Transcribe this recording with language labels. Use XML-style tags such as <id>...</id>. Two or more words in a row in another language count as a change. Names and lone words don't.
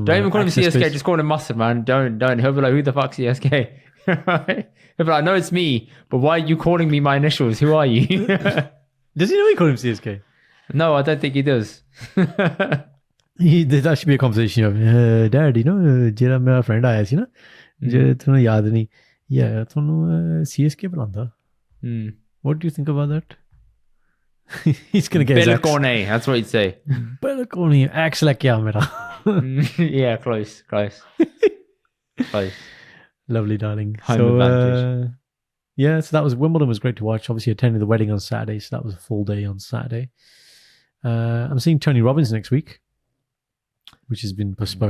<en>Don't even call him access CSK, space. just call him mustard, man. Don't. He'll be like, who the fuck's CSK? He'll be like, no, it's me, but why are you calling me my initials? Who are you? Does he know we call him CSK? No, I don't think he does. That should be a conversation of, Dad,</en> <pa>ਜਿਹੜਾ ਮੇਰਾ friend ਆਇਆ ਸੀ ਨਾ, ਜੇ ਤੁਹਾਨੂੰ ਯਾਦ ਨਹੀਂ, yeah, ਤੁਹਾਨੂੰ CSK ਬੁਲਾਉਂਦਾ.</pa> <en>What do you think about that? He's going to get his ex. Bellicone, that's what he'd say.</en> <pa>Bellicone, ex ਲੈ ਕੇ ਆ ਮੇਰਾ.</pa> <en>Yeah, close. Lovely, darling. Home advantage. So that was Wimbledon was great to watch. Obviously attended the wedding on Saturday, so that was a full day on Saturday. I'm seeing Tony Robbins next week, which has been postponed.</en>